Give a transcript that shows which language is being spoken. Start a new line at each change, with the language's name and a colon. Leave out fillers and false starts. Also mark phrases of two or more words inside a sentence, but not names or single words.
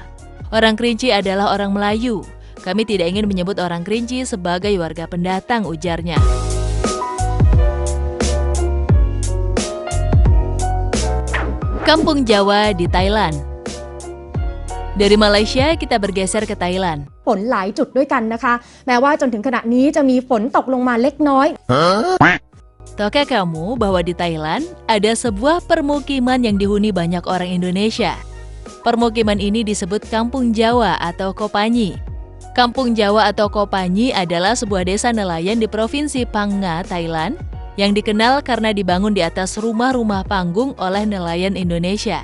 Indonesian: Orang Kerinci adalah orang Melayu. Kami tidak ingin menyebut orang Kerinci sebagai warga pendatang," ujarnya. Kampung Jawa di Thailand. Dari Malaysia kita bergeser ke Thailand.
Thai: ฝนหลายจุดด้วยกันนะคะแม้ว่าจนถึงขณะนี้จะมีฝนตกลงมาเล็กน้อย
Indonesian: Tahukah kamu bahwa di Thailand ada sebuah permukiman yang dihuni banyak orang Indonesia? Permukiman ini disebut Kampung Jawa atau Kopanyi. Kampung Jawa atau Kopanyi adalah sebuah desa nelayan di Provinsi Phang Nga, Thailand, yang dikenal karena dibangun di atas rumah-rumah panggung oleh nelayan Indonesia.